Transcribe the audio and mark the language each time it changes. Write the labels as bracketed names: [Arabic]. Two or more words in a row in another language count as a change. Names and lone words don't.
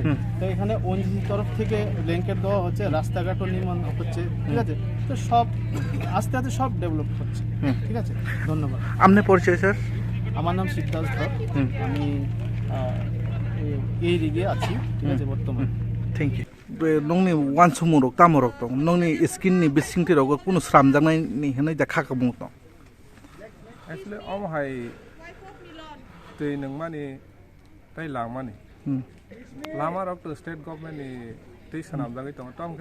[Bangla] তো এখানে ওএনজিসির তরফ থেকে ব্ল্যাঙ্কেট দেওয়া হচ্ছে, রাস্তাঘাটও নির্মাণ হচ্ছে, ঠিক আছে। তো সব আস্তে আস্তে সব ডেভেলপ হচ্ছে, ঠিক আছে। ধন্যবাদ। আপনার পরিচয় স্যার? আমার নাম সিদ্ধার্থ ধর, আমি এই দিকে আছি, ঠিক আছে, বর্তমানে। [English] thank you. [Kok Borok] नोंनि वान समरक तामरक दं नोंनि स्किननि बिसिंथिरावबो कुनु स्रामजांनायनि होनाय दा खाखबो दं एक्चुअली अमहाय दै नों माने दै लामानि लामा रक [English] state governmentni [Kok Borok] दै सनामजागै दं तमखे